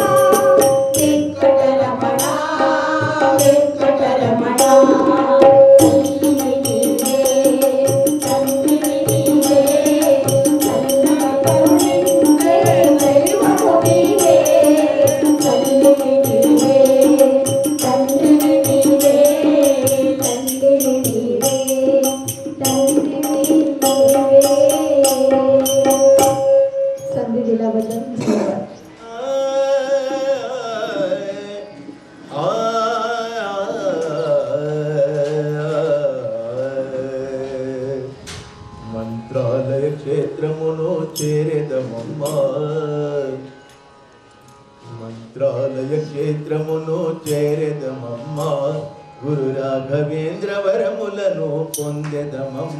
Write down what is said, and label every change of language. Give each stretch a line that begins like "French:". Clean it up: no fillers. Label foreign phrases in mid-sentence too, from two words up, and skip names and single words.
Telugu: వెంకటరమణ వెంకటరమణ తల్లివి నీవే తండ్రివి నీవే చల్లగా కరుణించే దైవము నీవే తల్లివి నీవే తండ్రివి నీవే తండ్రివి నీవే తండ్రివి నీవే
Marathi: संधी दिल्याबद्दल धन्यवाद.
Telugu: మంత్రాలయ క్షేత్రమును చేరేదమమ్మ మంత్రాలయ క్షేత్రమును చేరేదమమ్మ గురు రాఘవేంద్ర వరములను పొందెదమమ్మ